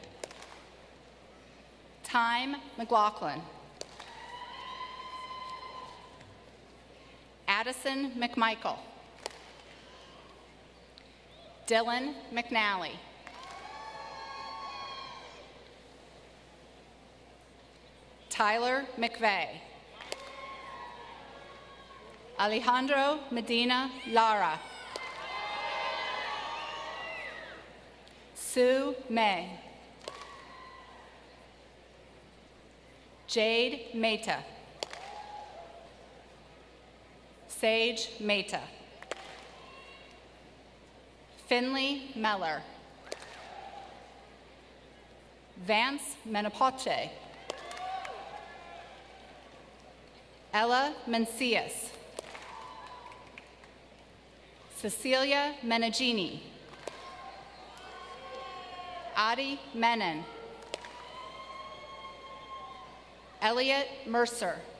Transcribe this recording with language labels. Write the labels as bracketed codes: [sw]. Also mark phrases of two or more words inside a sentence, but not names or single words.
[en] Time McLaughlin, Addison McMichael, Dylan McNally, Tyler McVeigh, Alejandro Medina Lara, Sue May, Jade Mehta, Sage Mehta, Finley Meller, Vance Menapace, Ella Mencius, Cecilia Menegini, Adi Menon, Elliot Mercer,